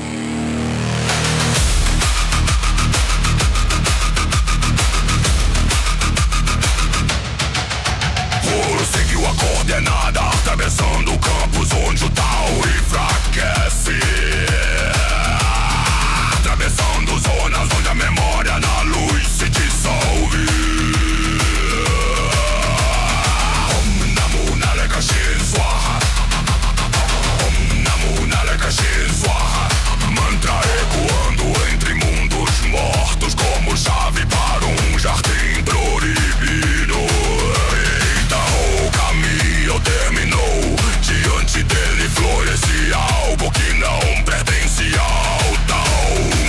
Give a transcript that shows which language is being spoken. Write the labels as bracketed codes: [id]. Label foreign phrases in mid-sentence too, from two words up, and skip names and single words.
[pt] Seguiu a coordenada, atravessando campos onde o Tao enfraquece, atravessando zonas onde a memória na luz se dissolve. [sa] Om Namo Naragashi Swaha, Om Namo Naragashi Swaha. [pt] Mantra ecoando entre mundos mortos como chave para um jardim proibido. O caminho terminou, diante dele florescia algo que não pertencia ao Tao.